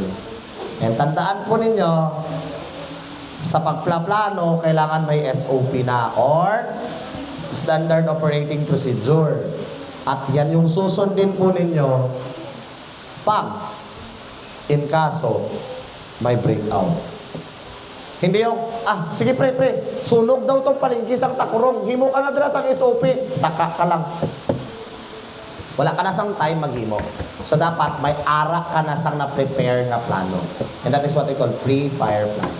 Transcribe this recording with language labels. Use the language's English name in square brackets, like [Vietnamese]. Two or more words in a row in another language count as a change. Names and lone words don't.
[Filipino] And tandaan po ninyo, sa pagplaplano, kailangan may SOP na or [English] Standard Operating Procedure. [Filipino] At yan yung susundin po ninyo pag in kaso may breakout. Hindi yung, sige pre, [Hiligaynon] sunog daw tong palingkis ang Tacurong. Himo ka na dira sa SOP. Taka ka lang. Wala ka na sang time maghimo. So, dapat may ara ka na sang na-prepare na plano. [English] And that is what we call pre-fire planning.